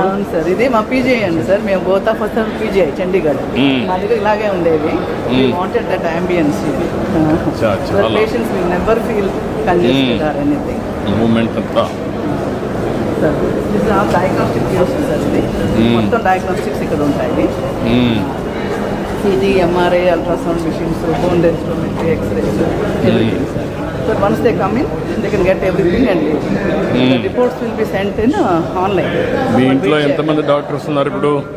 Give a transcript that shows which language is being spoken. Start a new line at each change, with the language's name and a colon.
Telugu: అవును సార్, ఇది మా PGI అండి సార్. మేము
English: both of us
Telugu: PGI Chandigarh. మా దగ్గర ఇలాగే ఉండేది.
English: We wanted that ambience. The patients will never feel congested or anything.
Telugu: Moment అంతా
English: Sir this is all diagnostic kiosks sir.
Telugu: ఇది మొత్తం డయాగ్నోస్టిక్స్ ఇక్కడ ఉంటాయి. CT, MRI, ultrasound machines, bone densitometry, X-rays, everything sir.
English: So once they come in, they can get everything and the reports will be sent in online.
Telugu: మీ ఇంట్లో ఎంతమంది doctors ఉన్నారు ఇప్పుడు?